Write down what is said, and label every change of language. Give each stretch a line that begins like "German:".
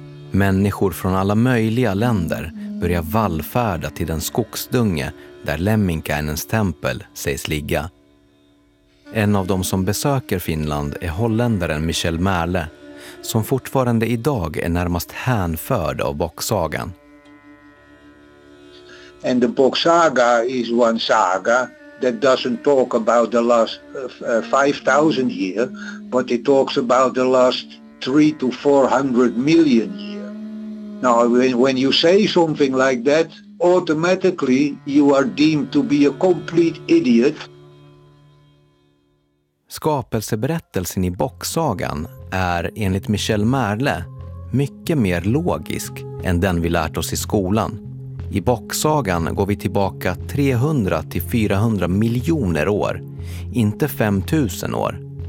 Swedish: Människor från alla möjliga länder börjar vallfärda till den skogsdunge där Lemminkäinens tempel sägs ligga. En av dem som besöker Finland är holländaren Michel Merle, som fortfarande idag är närmast hänförd av bocksagan.
English: And the bocksaga is one saga that doesn't talk about the last 5000 year, but it talks about the last 300 to 400 million years. Now, when you say something like that, automatically you are deemed to be a complete idiot.
Swedish: Skapelseberättelsen i bocksagan är, enligt Michel Merle, mycket mer logisk än den vi lärt oss i skolan. I bocksagan går vi tillbaka 300-400 miljoner år, inte 5000 år.